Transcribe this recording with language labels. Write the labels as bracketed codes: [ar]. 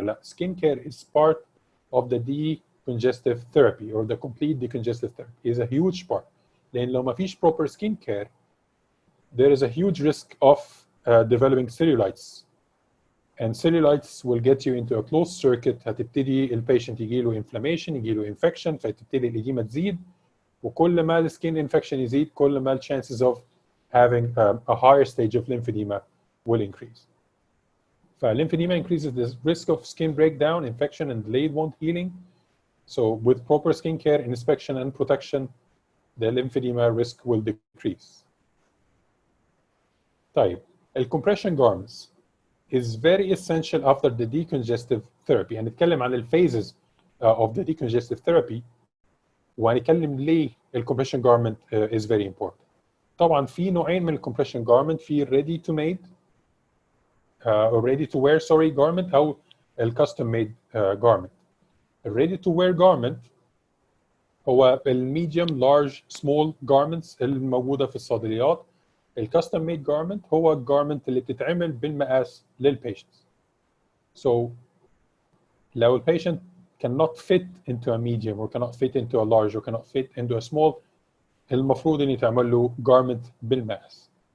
[en] لا, skin care is part of the decongestive therapy or the complete decongestive therapy. Is a huge part. [ar] لأن لو ما فيش [en] proper skin care, there is a huge risk of developing cellulitis. And cellulitis will get you into a closed circuit. [ar] هتبتدي البيشنت يجي له inflammation, يجي له infection, فتبتدي الإديمة تزيد. وكل ما السكين [en] infection [ar] يزيد كل ما [en] chances of having a higher stage of lymphedema will increase. Lymphedema increases the risk of skin breakdown, infection, and delayed wound healing. So with proper skin care, inspection, and protection, the lymphedema risk will decrease. طيب, الcompression garments is very essential after the decongestive therapy. [ar] هنتكلم عن [en] الphases of the decongestive therapy [ar] وهنتكلم ليه [en] الcompression garment is very important. [ar] طبعا في نوعين من [en] الcompression garment, في ready to made or ready to wear garment أو custom made garment. ready to wear garment هو medium, large, small garments [ar] الموجودة في الصيدليات. الكاستم ميد جارمنت هو الجارمنت اللي بتتعمل بالمقاس للبيشنتس. [en] So [ar] لو البيشنت [en] cannot fit into a medium or cannot fit into a large or cannot fit into a small, [ar] المفروض ان يتعمل له جارمنت بالمقاس.